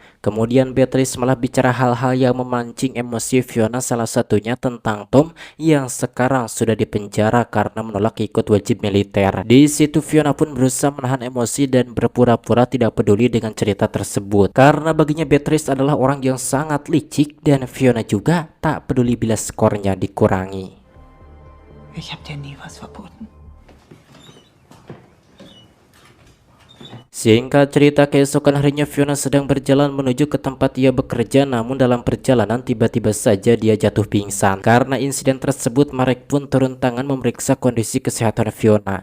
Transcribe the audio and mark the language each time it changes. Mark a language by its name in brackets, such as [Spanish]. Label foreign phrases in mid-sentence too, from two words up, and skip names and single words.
[Indonesian] Kemudian Beatrice malah bicara hal-hal yang memancing emosi Fiona, salah satunya tentang Tom yang sekarang sudah dipenjara karena menolak ikut wajib militer. Di situ Fiona pun berusaha menahan emosi dan berpura-pura tidak peduli dengan cerita tersebut. Karena baginya Beatrice adalah orang yang sangat licik dan Fiona juga tak peduli bila skornya dikurangi. [German] Ich hab dir nie was verboten. [Indonesian] Singkat cerita, keesokan harinya Fiona sedang berjalan menuju ke tempat ia bekerja, namun dalam perjalanan tiba-tiba saja dia jatuh pingsan. Karena insiden tersebut, Marek pun turun tangan memeriksa kondisi kesehatan Fiona.